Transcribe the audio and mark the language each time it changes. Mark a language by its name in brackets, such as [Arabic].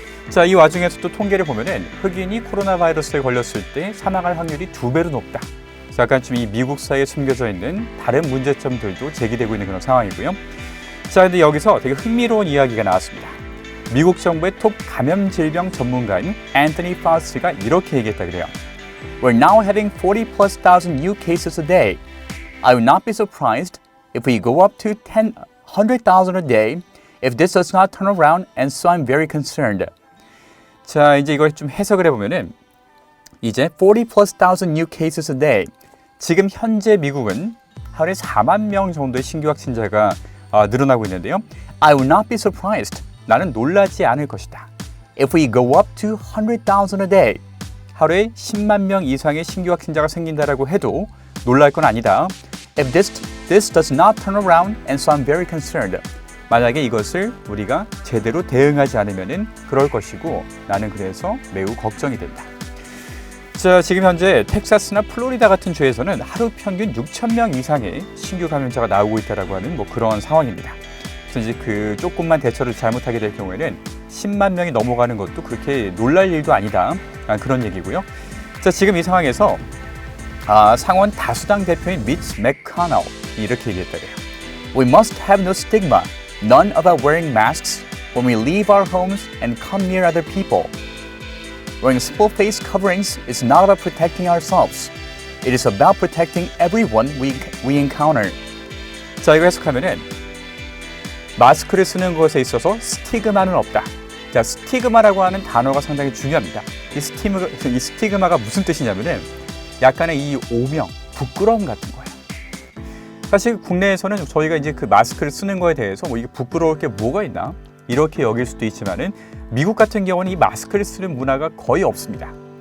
[Korean] 자, 이 와중에서 또 통계를 보면은 흑인이 코로나 바이러스에 걸렸을 때 사망할 확률이 2배로 높다. 자, 약간 좀 이 미국 사회에 숨겨져 있는 다른 문제점들도 제기되고 있는 그런 상황이고요. 자, 근데 여기서 되게 흥미로운 이야기가 나왔습니다. 미국 정부의 톱 감염 질병 전문가인 앤서니 파우치가 이렇게 얘기했다 그래요. [English] We're now having 40,000+ new cases a day. I would not be surprised if we go up to 100,000 a day if this does not turn around, and so I'm very concerned. [Korean] 자, 이제 이걸 좀 해석을 해보면은 이제 [English] 40,000+ new cases a day. [Korean] 지금 현재 미국은 하루에 4만 명 정도의 신규 확진자가 늘어나고 있는데요. [English] I would not be surprised. [Korean] 나는 놀라지 않을 것이다. [English] If we go up to 100,000 a day. [Korean] 하루에 10만 명 이상의 신규 확진자가 생긴다라고 해도 놀랄 건 아니다. [English] If this does not turn around, and so I'm very concerned. [Korean] 만약에 이것을 우리가 제대로 대응하지 않으면은 그럴 것이고 나는 그래서 매우 걱정이 된다. 자, 지금 현재 텍사스나 플로리다 같은 주에서는 하루 평균 6천 명 이상의 신규 감염자가 나오고 있다라고 하는 그런 상황입니다. 그래서 이제 그 조금만 대처를 잘못하게 될 경우에는 10만 명이 넘어가는 것도 그렇게 놀랄 일도 아니다. 그런 얘기고요. 자, 지금 이 상황에서 상원 다수당 대표인 미츠 맥코넬이 이렇게 얘기했다 그래요. [English] We must have no stigma. None about wearing masks when we leave our homes and come near other people. Wearing simple face coverings is not about protecting ourselves. It is about protecting everyone we encounter. [Korean] 자, 이거 해석하면은 마스크를 쓰는 것에 있어서 스티그마는 없다. 자, 스티그마라고 하는 단어가 상당히 중요합니다. 이 스티그마가 무슨 뜻이냐면은 약간의 이 오명, 부끄러움 같은 거예요. 사실 국내에서는 저희가 이제 그 마스크를 쓰는 거에 대해서 이게 부끄러울 게 뭐가 있나 이렇게 여길 수도 있지만은 미국 같은 경우는 이 마스크를 쓰는 문화가 거의 없습니다.